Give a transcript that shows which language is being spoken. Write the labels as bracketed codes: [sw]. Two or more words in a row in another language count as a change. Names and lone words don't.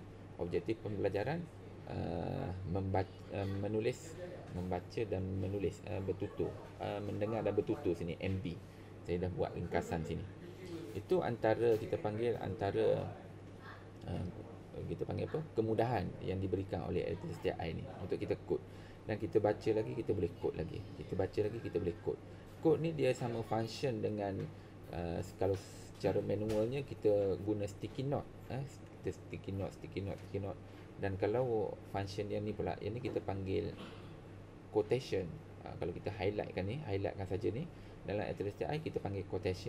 [ms] Objektif pembelajaran membaca dan menulis, bertutur, mendengar dan bertutur sini, MB. Saya dah buat ringkasan sini. Itu antara kita panggil apa, kemudahan yang diberikan oleh SDI ni untuk kita kod. Dan kita baca lagi, kita boleh kod lagi. Kita baca lagi, kita boleh kod. Kod ni dia sama function dengan kalau secara manualnya kita guna [en] sticky note. [ms] Kita [en] sticky note. [ms] Dan kalau function yang ni pula, yang ni kita panggil quotation. Kalau kita highlightkan saja ni, dalam SDI kita panggil quotation.